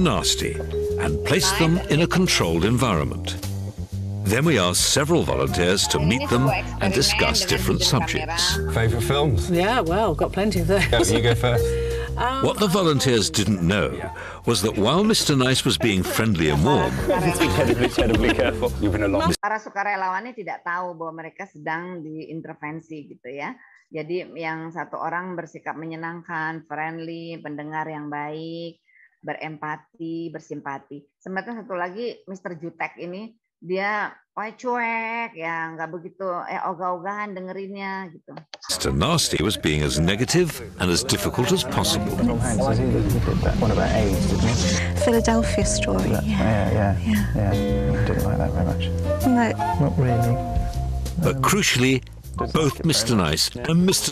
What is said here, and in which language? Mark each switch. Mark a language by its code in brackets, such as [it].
[en] Nasty, and placed them in a controlled environment. Then we asked several volunteers to meet them and discuss different subjects. Favourite films? Yeah, well, got plenty of those. You go first. What the volunteers didn't know was that while Mr. Nice was being friendly and warm, Incredibly careful. You've been along. [id] Para sukarelawannya tidak tahu bahwa mereka sedang diintervensi gitu ya. Jadi yang satu orang bersikap menyenangkan, friendly, pendengar yang baik, berempati, bersimpati. Sementara satu lagi Mr. Jutek ini dia cuek ya, nggak begitu ogah-ogahan dengerinnya gitu. [en] Mr. Nasty was being as negative and as difficult as possible. Tom Hanks, I think he did that one about AIDS, didn't he? Philadelphia Story. Yeah. Didn't like that very much. No. Not really. But crucially, both Mr. Nice and Mr.